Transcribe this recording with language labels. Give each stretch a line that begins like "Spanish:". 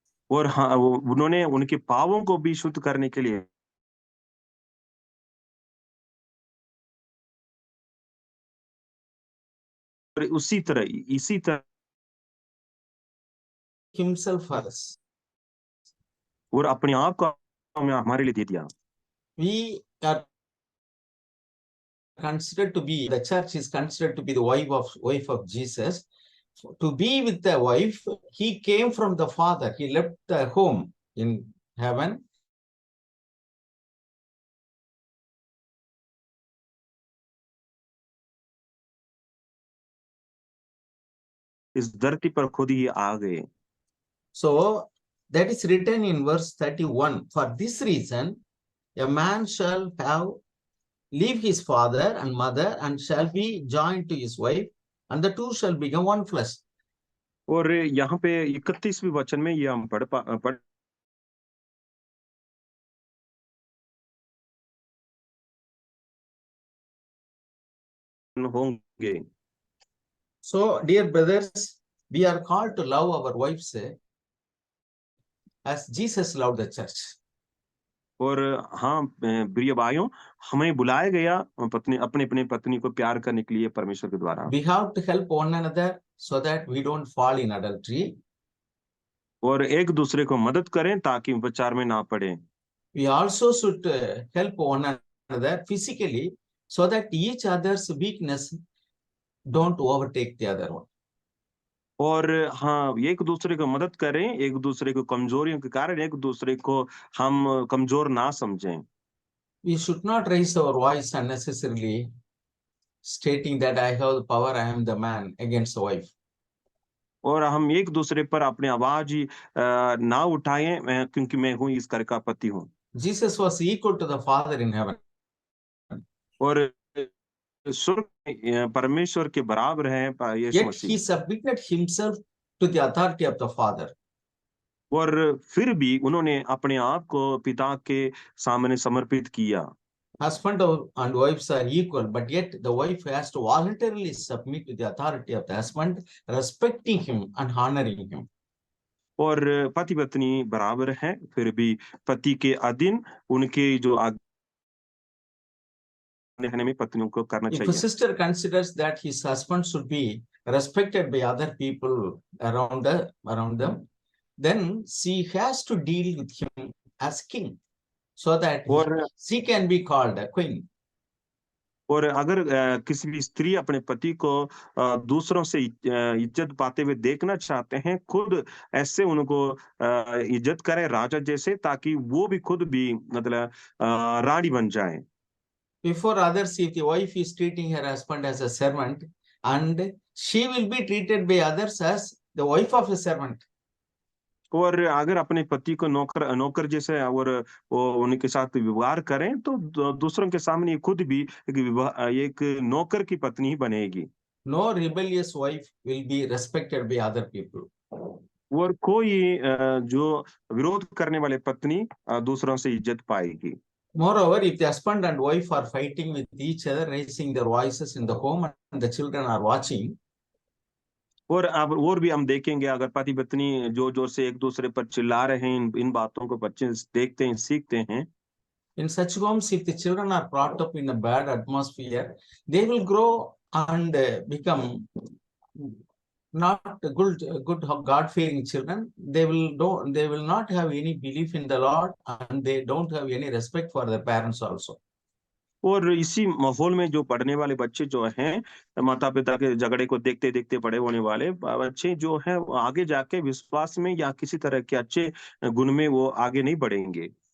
Hindi: और हाँ, उन्होंने उनके पावों को भी शुद्ध करने के लिए इसी तरह
English: himself for us.
Hindi: और अपने आप को हमारे लिए दे दिया।
English: We are considered to be, the church is considered to be the wife of Jesus. To be with the wife, he came from the Father. He left the home in heaven.
Hindi: इस धरती पर खुद ही आ गए।
English: So that is written in verse 31. For this reason, a man shall leave his father and mother and shall be joined to his wife, and the two shall become one flesh.
Hindi: और यहाँ पे 31वें वचन में ये हम पढ़ होंगे।
English: So, dear brothers, we are called to love our wives as Jesus loved the church.
Hindi: और हाँ, प्रिय भाइयों, हमें बुलाया गया पत्नी अपने पत्नी को प्यार करने के लिए परमेश्वर के द्वारा।
English: We have to help one another so that we don't fall in adultery.
Hindi: और एक दूसरे को मदद करें ताकि व्यभिचार में ना पड़े।
English: We also should help one another physically so that each other's weakness don't overtake the other one.
Hindi: और हाँ, एक दूसरे को मदद करें, एक दूसरे को कमजोरियों के कारण एक दूसरे को हम कमजोर ना समझें।
English: We should not raise our voice unnecessarily, stating that I have the power, I am the man, against the wife.
Hindi: और हम एक दूसरे पर अपनी आवाज ही ना उठाएं, क्योंकि मैं हूँ इस घर का पति हूँ।
English: Jesus was equal to the Father in heaven.
Hindi: और स्वर्ग में परमेश्वर के बराबर है यीशु
English: Yet
Hindi: Masih.
English: he submitted himself to the authority of the Father.
Hindi: और फिर भी उन्होंने अपने आप को पिता के सामने समर्पित किया।
English: Husband and wives are equal, but yet the wife has to voluntarily submit to the authority of the husband, respecting him and honoring him.
Hindi: और पति पत्नी बराबर हैं, फिर भी पति के अधीन उनके जो देखने में पत्नियों को करना
English: If a
Hindi: चाहिए।
English: sister considers that his husband should be respected by other people around them, then she has to deal with him as king, so that
Hindi: और
English: she can be called a queen.
Hindi: और अगर किसी भी स्त्री अपने पति को दूसरों से इज्जत पाते हुए देखना चाहते हैं, खुद ऐसे उनको इज्जत करें राजा जैसे, ताकि वो भी खुद भी मतलब रानी बन जाए।
English: Before others, if the wife is treating her husband as a servant, and she will be treated by others as the wife of a servant.
Hindi: और अगर अपने पति को नौकर जैसे और वो उनके साथ व्यवहार करें, तो दूसरों के सामने खुद भी एक नौकर की पत्नी ही बनेगी।
English: No rebellious wife will be respected by other people.
Hindi: और कोई जो विरोध करने वाले पत्नी दूसरों से इज्जत पाएगी।
English: Moreover, if the husband and wife are fighting with each other, raising their voices in the home, and the children are watching,
Hindi: और अब और भी हम देखेंगे, अगर पति पत्नी जोर जोर से एक दूसरे पर चिल्ला रहे हैं, इन बातों को बच्चे देखते हैं, सीखते हैं।
English: in such homes, if the children are brought up in a bad atmosphere, they will grow and become not good God-fearing children. They will not have any belief in the Lord, and they don't have any respect for their parents also.
Hindi: और इसी माहौल में जो पढ़ने वाले बच्चे जो हैं, माता पिता के झगड़े को देखते देखते बड़े होने वाले बच्चे जो हैं, वो आगे जाके विश्वास में या किसी तरह के अच्छे गुण में वो आगे नहीं बढ़ेंगे।